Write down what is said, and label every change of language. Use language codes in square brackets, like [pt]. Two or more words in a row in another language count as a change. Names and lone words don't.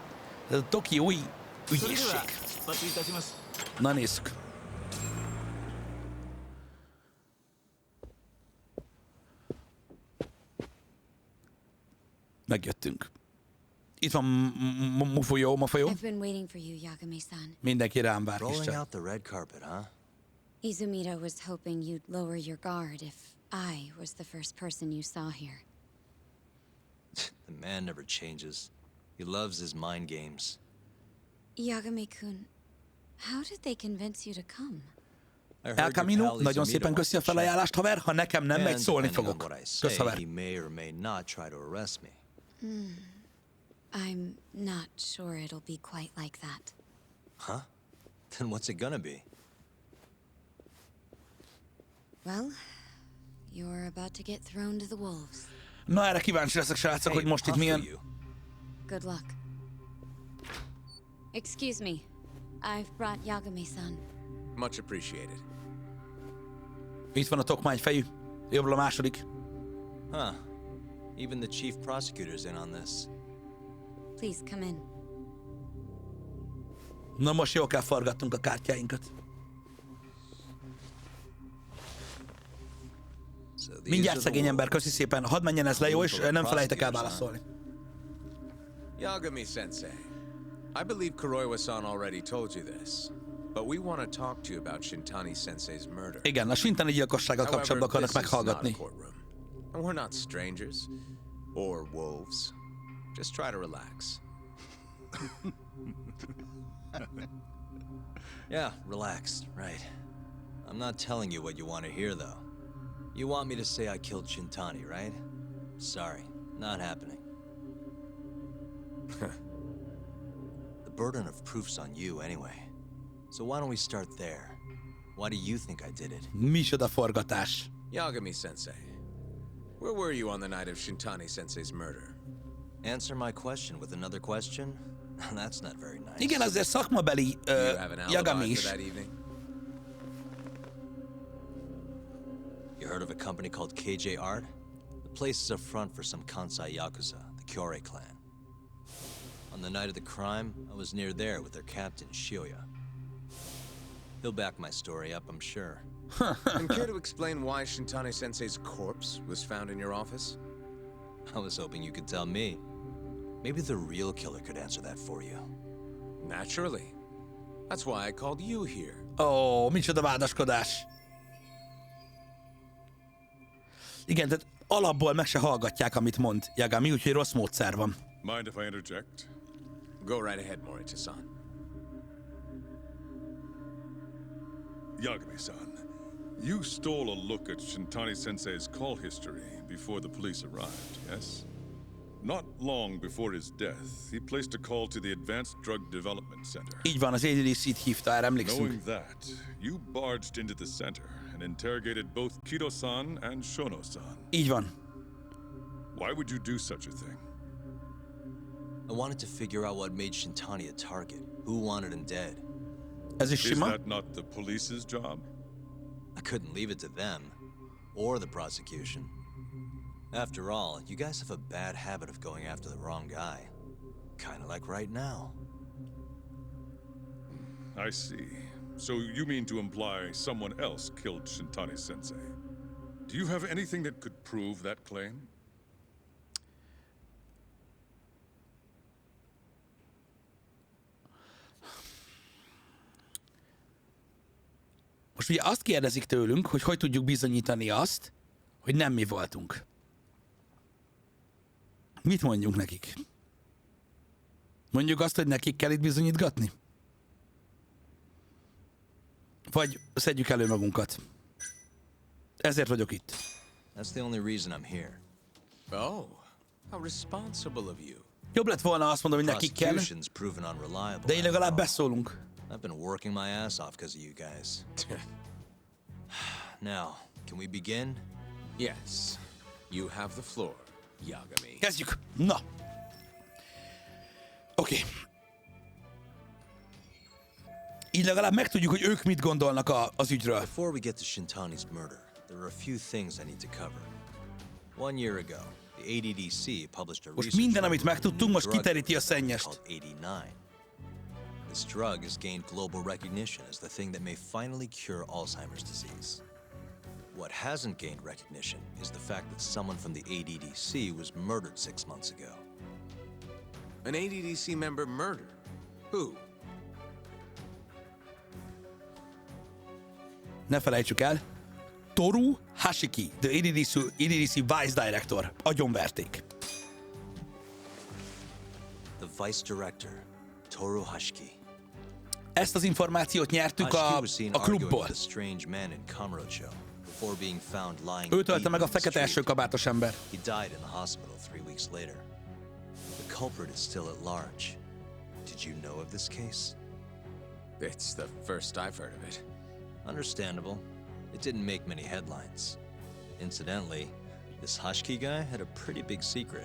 [hu] Ez a tokiói ügyészség. Na nézzük. Megjöttünk. Itt van Mufuyó. [en] I've been waiting for you, Yagami-san. [hu] Mindenki rám vár, [en] Rolling [hu] kiscsaj. [en] out the red carpet, huh? Izumida was hoping you'd lower your guard if I was the first person you saw here. The man never changes. He loves his mind games. Yagami-kun, how did they convince you to come? I El heard your Camino, pal [hu] nagyon [en] Izumida [hu] szépen köszi a [en] wants to [hu] felajánlást, haver. Ha nekem nem megy, [en] And [hu] szólni [en] depending on [hu] fogok. [en] what I say, [hu] Kösz, haver. [en] he may or may not try to arrest me. I'm not sure it'll be quite like that. Huh? Then what's it gonna be? Well, you're about to get thrown to the wolves. [hu] Na, erre kíváncsi leszek, srácok, hogy most itt [en] puff for [hu] milyen... [en] you. Good luck. Excuse me. I've brought Yagami-san. Much appreciated. [hu] Itt van a tokmányfejű. Jobbra a második. [en] Huh. Even the chief prosecutor's in on this. Please come in. [hu] Na most jól kell forgatnunk a kártyáinkat. [en] So these [hu] Mindjárt [en] are the [hu] szegény ember, [en] wolves. [hu] köszi szépen. Hadd menjen ez le, jó, és nem felejtek el válaszolni. [en] Yagami-sensei, I believe Kuroiwa-san already told you this, but we want to talk to you about Shintani-sensei's murder. [hu] Igen, a Shintani gyilkossággal [en] However, [hu] kapcsolatban akarnak [en] this is not a [hu] meghallgatni. [en] courtroom, and we're not strangers or wolves. Just try to relax. Yeah, relax, right. I'm not telling you what you want to hear, though. You want me to say I killed Shintani, right? Sorry, not happening. The burden of proof's on you anyway. So why don't we start there? Why do you think I did it? [hu] Micsoda forgatás. [en] Yagami-sensei, where were you on the night of Shintani-sensei's murder? Answer my question with another question? That's not very nice. [hu] Igen, azért szakmabeli [en] Do you have an [hu] Yagami [en] alibi [hu] is. [en] for that evening? You heard of a company called KJ Art? The place is a front for some Kansai Yakuza, the Kyorei clan. On the night of the crime, I was near there with their captain, Shioya. He'll back my story up, I'm sure. And care to explain why Shintani-sensei's corpse was found in your office? I was hoping you could tell me. Maybe the real killer could answer that for you. Naturally. That's why I called you here. [hu] Ó, micsoda vádaskodás. Igen, tehát alapból meg se hallgatják, amit mond Yagami, úgyhogy rossz módszer van. [en] Mind if I interject? Go right ahead, Morita-san. Yagami-san, you stole a look at Shintani-sensei's call history before the police arrived, yes? Not long before his death, he placed a call to the Advanced Drug Development Center. [hu] Így van, az ADDC-t hívta, erre emlékszünk. [en] Knowing that, you barged into the center and interrogated both Kido-san and Shono-san. [hu] Így van. [en] Why would you do such a thing? I wanted to figure out what made Shintani a target, who wanted him dead. [hu] Ez is [en] Is [hu] sima. [en] that not the police's job? I couldn't leave it to them, or the prosecution. After all, you guys have a bad habit of going after the wrong guy. Kinda like right now. I see. So you mean to imply someone else killed Shintani-sensei? Do you have anything that could prove that claim? [hu] Most ugye azt kérdezik tőlünk, hogy tudjuk bizonyítani azt, hogy nem mi voltunk. Mit mondjunk nekik? Mondjuk azt, hogy nekik kell itt bizonyítgatni? Vagy szedjük elő magunkat? Ezért vagyok itt. [en] That's the only reason I'm here. Oh, how responsible of you. [hu] Jobb lett volna azt mondom, hogy nekik kell, [en] Prosecution's proven unreliable. [hu] de így [en] after [hu] legalább [en] all. [hu] beszólunk. [en] I've been working my ass off because of you guys. Now, can we begin? Yes, you have the floor, Yagami. [hu] Kezdjük! Na! Oké. Így legalább megtudjuk, hogy ők mit gondolnak az ügyről. [en] Before we get to Shintani's murder, there are a few things I need to cover. 1 year ago, the ADDC published a [hu] Most [en] research [hu] minden, amit [en] report [hu] megtudtunk, [en] on a [hu] most [en] drug [hu] kiteríti a szennyest. [en] called 89. This drug has gained global recognition as the thing that may finally cure Alzheimer's disease. What hasn't gained recognition is the fact that someone from the ADDC was murdered 6 months ago. An ADDC member murdered. Who? [hu] Ne felejtsük el. [en] Toru Hashiki, the ADDC Vice Director. Agyonverték. The vice director, Toru Hashiki. [hu] Ezt az információt nyertük [en] Hashiki was seen [hu] a [en] arguing [hu] klubból. [en] with a strange man in Kamurocho before being found lying [hu] Ő tölte [en] beaten [hu] meg a [en] in the [hu] fekete [en] street. [hu] elsőkabátos ember. [en] He died in the hospital 3 weeks later. The culprit is still at large. Did you know of this case? It's the first I've heard of it. Understandable. It didn't make many headlines. Incidentally, this Hashiki guy had a pretty big secret.